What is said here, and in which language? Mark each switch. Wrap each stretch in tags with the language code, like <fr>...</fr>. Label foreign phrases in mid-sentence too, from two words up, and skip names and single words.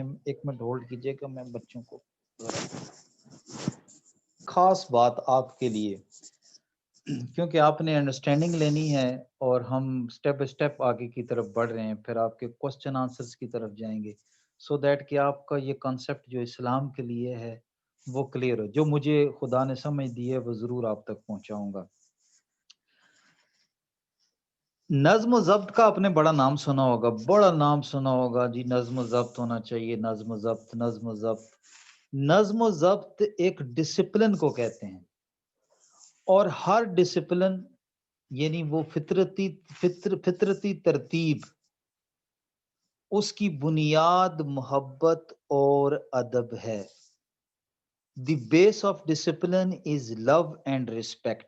<ur>ایک منٹ ہولڈ کیجئے کہ میں بچوں کو خاص بات آپ کے لیے، کیونکہ آپ نے انڈرسٹینڈنگ لینی ہے اور ہم</ur> <en>step by step</en> <ur>آگے کی طرف بڑھ رہے ہیں، پھر آپ کے</ur> <en>question answers</en> <ur>کی طرف جائیں گے،</ur> <en>so that</en> <ur>کہ آپ کا یہ کانسیپٹ جو اسلام کے لیے ہے وہ کلیئر ہو. جو مجھے خدا نے سمجھ دی ہے وہ ضرور آپ تک پہنچاؤں گا. نظم و ضبط کا آپ نے بڑا نام سنا ہوگا، بڑا نام سنا ہوگا جی، نظم و ضبط ہونا چاہیے، نظم و ضبط، نظم و ضبط. نظم و ضبط ایک ڈسپلن کو کہتے ہیں، اور ہر ڈسپلن یعنی وہ فطرتی ترتیب، اس کی بنیاد محبت اور ادب ہے.</ur> <en>The base of discipline is love and respect.</en>